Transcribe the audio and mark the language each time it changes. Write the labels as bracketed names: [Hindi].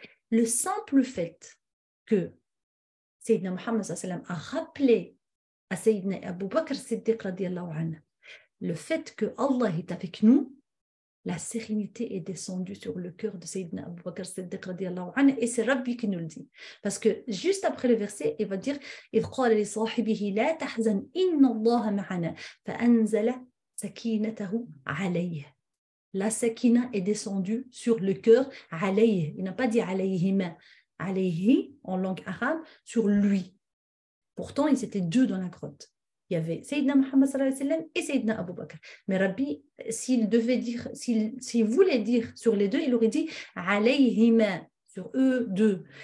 [French] Le simple fait que Sayyidina Muhammad sallam a rappelé à Sayyidina Abu Bakr Siddiq radiallahu anhu le fait que Allah est avec nous, la sérénité est descendue sur le cœur de Sayyidina Abu Bakr Siddiq radiallahu anhu, et c'est Rabbi qui nous le dit. Parce que juste après le verset, il va dire [Arabic] إِذْ قَالَ لِصَاحِبِهِ لَا تَحْزَنْ إِنَّ اللَّهَ مَعَنَا فَأَنزَلَ سَكِينَتَهُ عَلَيْهِ. [French] La sakina est descendue sur le cœur, alayhi. Il n'a pas dit alayhima, alayhi en langue arabe, sur lui. Pourtant, ils étaient deux dans la grotte. Il y avait Sayyidina Muhammad sallallahu alayhi wa sallam et Sayyidina Abu Bakr. Mais Rabbi, s'il voulait dire sur les deux, il aurait dit alayhima, sur eux deux.